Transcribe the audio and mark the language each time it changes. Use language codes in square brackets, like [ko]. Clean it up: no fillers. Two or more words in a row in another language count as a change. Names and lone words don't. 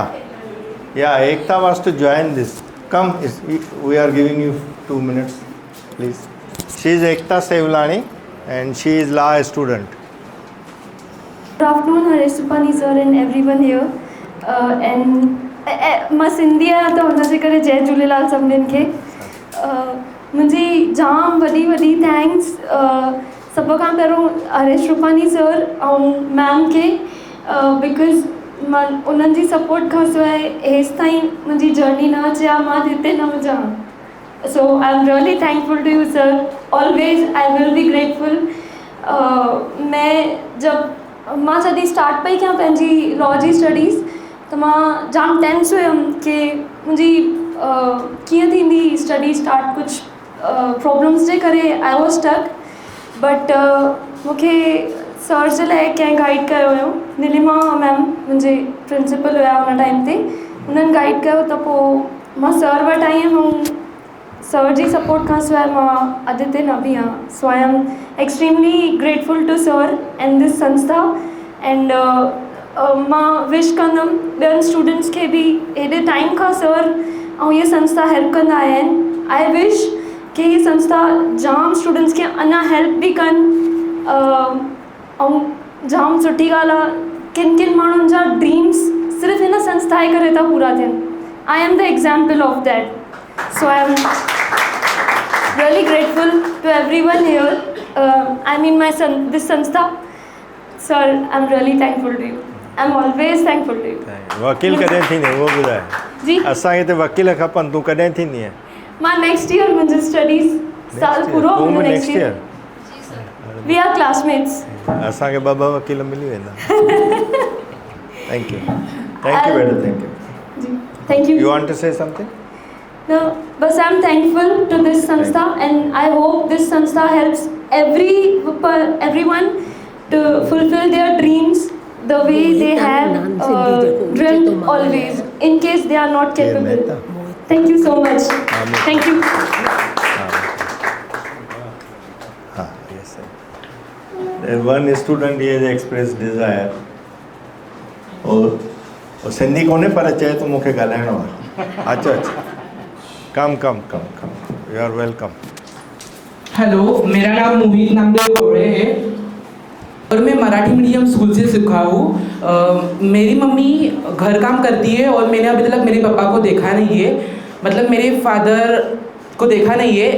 [en] Yeah, Ekta wants to join this. Come, we are giving you 2 minutes, please. She is Ekta Sevlani and she is law student. Good afternoon, Harish Supani sir and everyone here. [sd] And मां सिंधी आहियां त हुनजे करे जय झूलेलाल सभिनीनि खे। मुंहिंजी जाम वॾी थैंक्स सभ खां पहिरियों हरीश रूपानी सर ऐं मैम खे, बिकॉज़ मां उन्हनि जी सपोर्ट खां सवाइ हेसि ताईं मुंहिंजी जर्नी न अचे हा, मां हिते न हुजां। [en] So I'm really thankful to you sir, always I will be grateful. [sd] मां जॾहिं स्टार्ट पई कयां पंहिंजी लॉ जी स्टडीज़, त मां जाम टेंस हुयमि कि मुंहिंजी कीअं थींदी स्टडी स्टार्ट। कुझु प्रॉब्लम्स जे करे [en] I was stuck, [sd] बट मूंखे सर जे लाइ कंहिं गाइड कयो हुयो, नीलिमा मैम मुंहिंजे प्रिंसिपल हुया हुन टाइम ते, उन्हनि गाइड कयो। त पोइ मां सर वटि आई हुयमि, सर जी सपोर्ट खां सवाइ मां अॼु हिते न बि आहियां। [en] So I am extremely grateful to sir and this संस्था। [sd] एंड मां विश कंदमि ॿियनि स्टूडेंट्स खे बि, हेॾे टाइम खां सर ऐं हीअ संस्था हेल्प कंदा आया आहिनि। [en] I wish [sd] कि हीअ संस्था जाम स्टूडेंट्स खे अञा हेल्प बि कनि, ऐं जाम सुठी ॻाल्हि आहे किन माण्हुनि जा ड्रीम्स सिर्फ़ु हिन संस्था जे करे था पूरा थियनि। [en] I am the example of that. So I am really grateful to everyone here. I mean this संस्था, sir, I'm really thankful to you. I'm always thankful to you. [sd] वकील कॾहिं थींदे उहो ॿुधाए? जी असांखे त वकील खपनि, तूं कॾहिं थींदी आहे? मां [en] next year [sd] मुंहिंजी स्टडीज़ साल पूरो मुंहिंजो [en] next year. We are classmates. [sd] असांखे ॿ वकील मिली वेंदा। [en] Thank you. Thank you, madam. Thank you. Thank you. You want to say something? बस I am thankful to this संस्था and I hope this संस्था helps everyone to fulfill their dreams the way they have dreamt always in case they are not capable. Thank you so much. Thank you. Yes, sir. One student has expressed desire. [sd] और सिंधी कोने पर चए तो मूंखे ॻाल्हाइणो आहे. [en] अच्छा come you are welcome. [hi] हेलो, मेरा नाम मोहित नामदेव गोड़े है और मैं मराठी मीडियम स्कूल से सीखा हूँ. मेरी मम्मी घर काम करती है और मैंने अभी तक मेरे पापा को देखा नहीं है, मतलब मेरे फादर को देखा नहीं है.